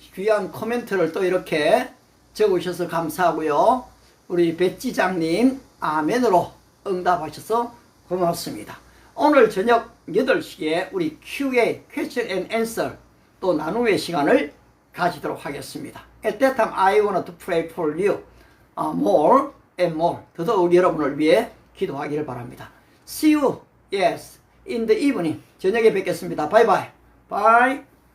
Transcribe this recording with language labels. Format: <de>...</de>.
<ko>귀한 코멘트를 또 이렇게 적으셔서 감사하고요. 우리 배지장님 아멘으로 응답하셔서 고맙습니다. 오늘 저녁 8시에 우리 QA, Question and Answer 또 나눔의 시간을 가지도록 하겠습니다.</ko> <en>At that time I want to pray for you more and more.</en> <ko>더더욱 여러분을 위해 기도하기를 바랍니다.</ko> <en>See you, yes, in the evening.</en> <ko>저녁에 뵙겠습니다.</ko> <en>Bye bye. Bye.</en>